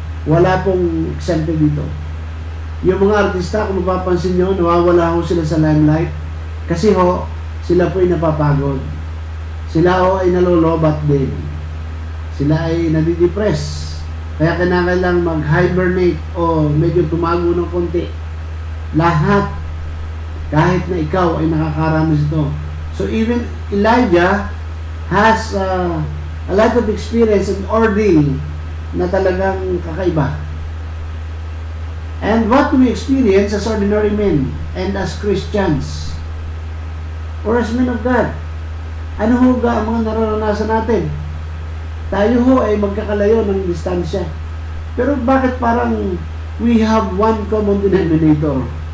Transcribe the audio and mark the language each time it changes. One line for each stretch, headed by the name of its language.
Filipino: Wala pong eksemplo dito. Yung mga artista, kung mapapansin nyo, nawawala ho sila sa limelight kasi ho, sila po ay napapagod. Sila ho ay nalolobat din. Sila ay nadidepress. Kaya kailangan mag-hibernate o medyo tumago ng konti. Lahat, kahit na ikaw ay nakakaranas ito.
English: So even Elijah has a lot of experience and ordeal
Filipino: na talagang kakaiba.
English: And what we experience as ordinary men and as Christians or as men of God,
Filipino: ano ho ga ang mga nararanasan natin? Tayo ho ay magkakalayo ng distansya. Pero bakit parang
English: we have one common denominator?